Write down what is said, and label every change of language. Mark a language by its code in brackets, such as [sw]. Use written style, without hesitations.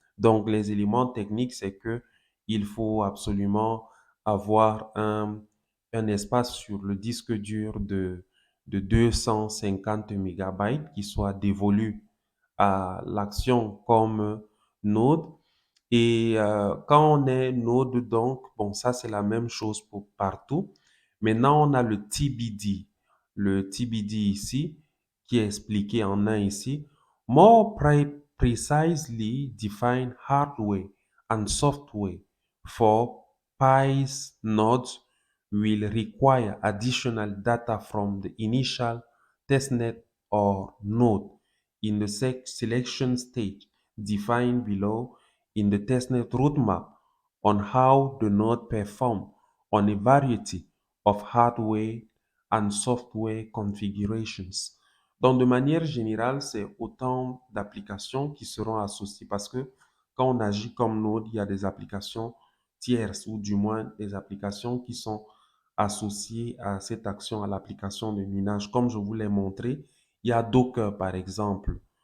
[fr] Donc, les éléments techniques, c'est que il faut absolument avoir un espace sur le disque dur de 250 mégabytes qui soit dévolu à l'action comme node. Et quand on est node, donc, bon, ça c'est la même chose pour partout. Maintenant, on a le TBD. Le TBD ici, qui est expliqué en un ici. [en] More precisely define hardware and software for Pi's nodes will require additional data from the initial testnet or node in the selection stage defined below in the testnet roadmap on how the node perform on a variety of hardware and software configurations. [fr] Donc, de manière générale, c'est autant d'applications qui seront associées parce que quand on agit comme node, il y a des applications tierces ou du moins des applications qui sont associées à cette action, à l'application de minage. Comme je vous l'ai montré, il y a Docker par exemple.